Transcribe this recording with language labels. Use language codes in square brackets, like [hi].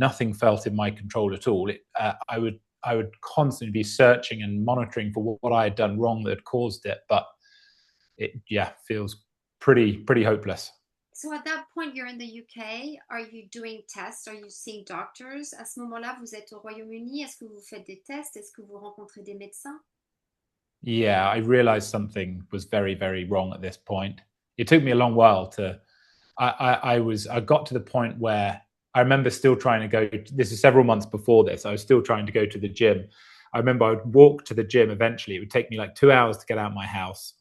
[en] Nothing felt in my control at all. I would constantly be searching and monitoring for what I had done wrong that had caused it, but it feels pretty hopeless. So at that point, you're in the UK. Are you doing tests? Are you seeing doctors? [fr] À ce moment-là, vous êtes au Royaume-Uni. Est-ce que vous faites des tests? Est-ce que vous rencontrez des médecins? [en] Yeah, I realized something was very, very wrong at this point. It took me a long while to. I got to the point where I remember still trying to go, this is several months before this, I was still trying to go to the gym. I remember I would walk to the gym eventually. It would take me like 2 hours to get out of my house.